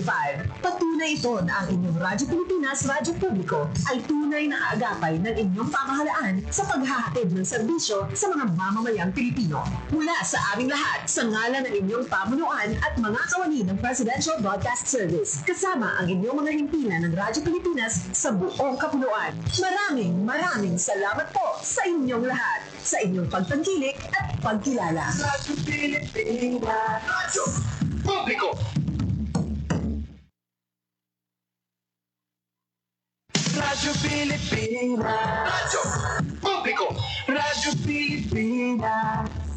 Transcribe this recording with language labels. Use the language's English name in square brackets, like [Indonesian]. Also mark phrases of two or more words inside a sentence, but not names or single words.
[Filipino] Patunay ito na ang inyong Radyo Pilipinas Radyo Publiko ay tunay na agapay ng inyong pamahalaan sa paghahatid ng serbisyo sa mga mamamayang Pilipino. Mula sa aming lahat, sa ngalan ng inyong pamunuan at mga kawani ng Presidential Broadcast Service, kasama ang inyong mga himpilan ng Radyo Pilipinas sa buong kapunuan. Maraming salamat po sa inyong lahat, sa inyong pagtangkilik at pagkilala. Radyo Pilipinas, Radyo Publiko. Radyo Pilipinas, Radyo Publiko, Radyo Pilipinas.